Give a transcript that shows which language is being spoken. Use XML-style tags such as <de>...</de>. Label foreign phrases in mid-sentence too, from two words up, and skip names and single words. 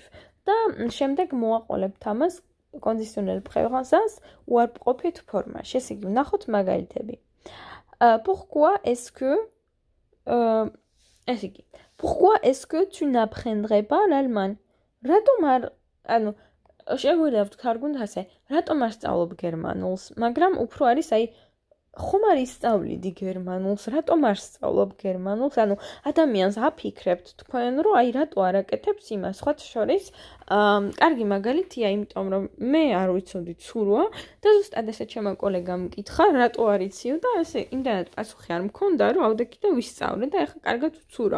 <ka>და შემდეგ მოაყოლებთ ამას</ka> <fr>conditionnel présence</fr> <ka>უარყოფით ფორმაში. ესე იგი, ვნახოთ მაგალითები.</ka> <fr>Pourquoi est-ce que tu n'apprendrais pas l'allemand?</fr> <ka>რატომ არ, ანუ შეგვიძლია ვთქარგუნთ ასე, რატომ არ სწავლობ გერმანულს? მაგრამ უფრო არის აი ხომ არ ისწავლიდი გერმანულს, რატომ არ სწავლობ გერმანულს? ანუ ადამიანს აფიქრებთ თქვენ, რომ აი რატო არ აკეთებს იმას, სხვათა შორის, კარგი მაგალითია, იმიტომ რომ მე არ ვიცოდი ცურვა და ზუსტად ესე ჩემო კოლეგამ მკითხა, რატო არ იციო და ესე იმდანაც პასუხი არ მქონდა, რომ ავდექი და ვისწავლე და ეხლა კარგად ვცურავ.</ka>